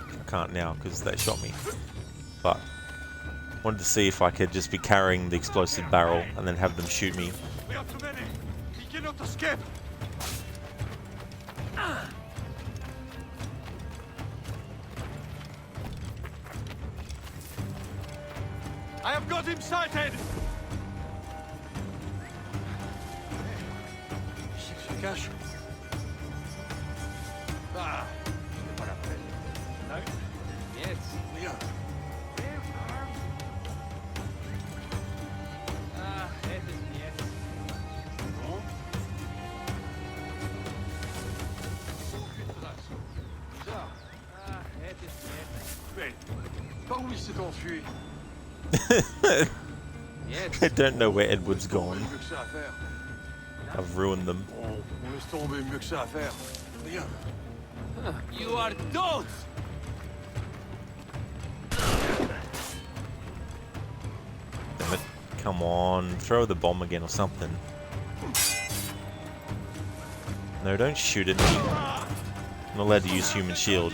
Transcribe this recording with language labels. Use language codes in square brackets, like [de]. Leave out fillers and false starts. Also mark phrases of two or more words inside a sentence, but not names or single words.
[en] I can't now because they shot me. But wanted to see if I could just be carrying the explosive barrel and then have them shoot me. We are too many! We cannot escape! I have got him sighted! [fr] Cache. Ah, c'est pas la peine. [en] No? Yes. Bien. [nl] Ah, het is niet. [fr] Non? Bizarre. [nl] Ah, het is niet. [fr] Mais, par où il s'est enfui? [en] I don't know where Edward's gone. I've ruined them. [fr] On laisse tomber, mieux que ça à faire. Rien. [en] You are dogs! Damn it. Come on, throw the bomb again or something. No, don't shoot at me. I'm not allowed to use human shield.